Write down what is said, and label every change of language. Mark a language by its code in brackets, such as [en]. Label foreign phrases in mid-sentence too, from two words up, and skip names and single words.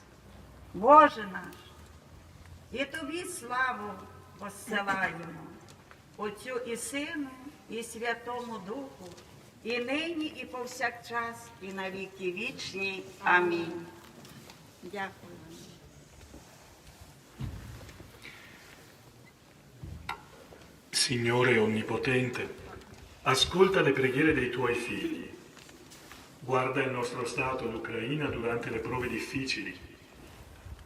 [uk] Боже наш, і Тобі славу посилаємо, Отцю і Сину, і Святому Духу, і нині, і повсякчас, і на віки вічні. Амінь. Дякую. [it] Signore Onnipotente, ascolta le preghiere dei Tuoi figli. Guarda il nostro Stato, l'Ucraina, durante le prove difficili.